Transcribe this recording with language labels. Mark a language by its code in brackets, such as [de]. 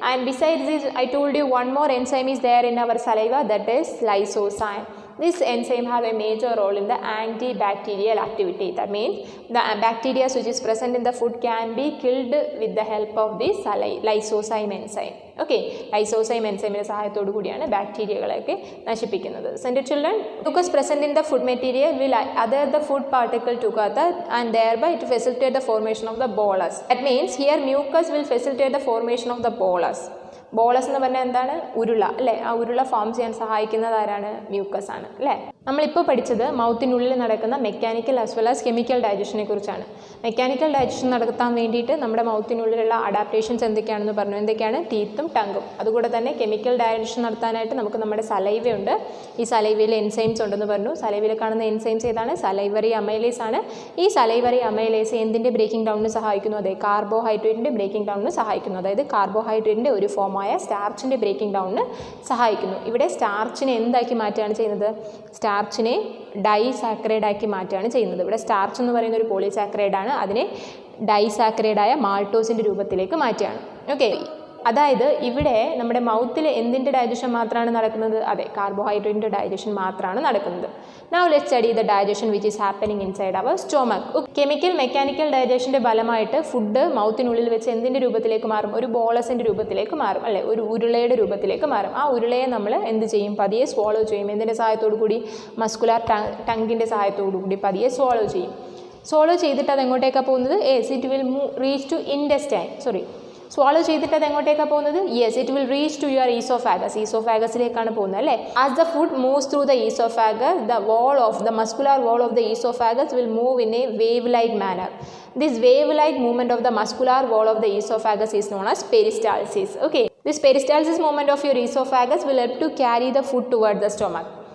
[en] And besides this, I told you one more enzyme is there in our saliva, that is lysozyme. This enzyme have a major role in the antibacterial activity. That means the bacteria which is present in the food can be killed with the help of this lysozyme enzyme. [ml] Okay, lysozyme enzyme സഹായത്തോടു കൂടിയാണ് ബാക്ടീരിയകളെയൊക്കെ നശിപ്പിക്കുന്നത്. [en] So children, mucus present in the food material will adhere the food particle together and thereby it facilitate the formation of the bolus. That means here mucus will facilitate the formation of the bolus. [ml] Bolus എന്ന് പറഞ്ഞാൽ എന്താണ്? ഉരുള അല്ലേ. ആ ഉരുള form ചെയ്യാൻ സഹായിക്കുന്നത് ആരാണ്? മ്യൂക്കസ് ആണ് അല്ലേ. നമ്മളിപ്പോൾ പഠിച്ചത് മൗത്തിനുള്ളിൽ നടക്കുന്ന mechanical as well as chemical ഡൈജഷനെ കുറിച്ചാണ്. മെക്കാനിക്കൽ ഡൈജഷൻ നടത്താൻ വേണ്ടിയിട്ട് നമ്മുടെ മൗത്തിനുള്ളിലുള്ള അഡാപ്റ്റേഷൻസ് എന്തൊക്കെയാണെന്ന് പറഞ്ഞു. എന്തൊക്കെയാണ്? ടീത്തും ടങ്കും. അതുകൂടെ തന്നെ കെമിക്കൽ ഡൈജഷൻ നടത്താനായിട്ട് നമുക്ക് നമ്മുടെ സലൈവയുണ്ട്. ഈ സലൈവയിൽ എൻസൈംസ് ഉണ്ടെന്ന് പറഞ്ഞു. സലൈവയിൽ കാണുന്ന എൻസൈംസ് ഏതാണ്? സലൈവറി അമൈലേസ് ആണ്. ഈ സലൈവറി അമൈലേസ് എന്തിൻ്റെ ബ്രേക്കിംഗ് ഡൗണിന് സഹായിക്കുന്നു? അതെ, കാർബോഹൈഡ്രേറ്റിൻ്റെ ബ്രേക്കിംഗ് ഡൗണിന് സഹായിക്കുന്നു. അതായത് കാർബോഹൈഡ്രേറ്റിൻ്റെ ഒരു ഫോമായ സ്റ്റാർച്ചിൻ്റെ ബ്രേക്കിംഗ് ഡൗണിന് സഹായിക്കുന്നു. ഇവിടെ സ്റ്റാർച്ചിനെ എന്താക്കി മാറ്റുകയാണ് ചെയ്യുന്നത്? സ്റ്റാർച്ചിനെ ഡൈസാക്രൈഡ് ആക്കി മാറ്റുകയാണ് ചെയ്യുന്നത്. ഇവിടെ സ്റ്റാർച്ച് എന്ന് പറയുന്ന ഒരു പോളിസാക്രൈഡ് ആണ്. അതിനെ ഡൈസാക്രൈഡായ മാൾട്ടോസിൻ്റെ രൂപത്തിലേക്ക് മാറ്റുകയാണ്. ഓക്കെ, അതായത് ഇവിടെ നമ്മുടെ മൗത്തിൽ എന്തിൻ്റെ ഡൈജഷൻ മാത്രമാണ് നടക്കുന്നത്? അതെ, കാർബോഹൈഡ്രേറ്റിൻ്റെ ഡൈജഷൻ മാത്രമാണ് നടക്കുന്നത്. [en] Now let's study the digestion which is happening inside our stomach. [ml] Chemical mechanical ഡൈജഷൻ്റെ ഫലമായിട്ട് ഫുഡ് മൗത്തിനുള്ളിൽ വെച്ച് എന്തിൻ്റെ രൂപത്തിലേക്ക് മാറും? ഒരു ബോളസിൻ്റെ രൂപത്തിലേക്ക് മാറും, അല്ലേ? ഒരു ഉരുളയുടെ രൂപത്തിലേക്ക് മാറും. ആ ഉരുളയെ നമ്മൾ എന്ത് ചെയ്യും? പതിയെ swallow ചെയ്യും. എന്തിൻ്റെ സഹായത്തോടു കൂടി? മസ്കുലാർ ടങ്കിൻ്റെ സഹായത്തോടു കൂടി പതിയെ swallow ചെയ്യും. swallow ചെയ്തിട്ട് അത് എങ്ങോട്ടേക്കാണ് പോകുന്നത്? [en] Yes, it will reach to intestine. [ml] swallow ചെയ്തിട്ട് അത് എങ്ങോട്ടേക്കാണ് പോകുന്നത്? [en] Yes, it will reach to your oesophagus. [ml] ഈസോഫാഗസിലേക്കാണ് പോകുന്നത്, അല്ലേ? [en] As the food moves through the oesophagus, the muscular wall of the esophagus will move in a wave-like manner. This wave-like movement of the muscular wall of the esophagus is known as peristalsis. Okay, this peristalsis movement of your esophagus will help to carry the food toward the stomach.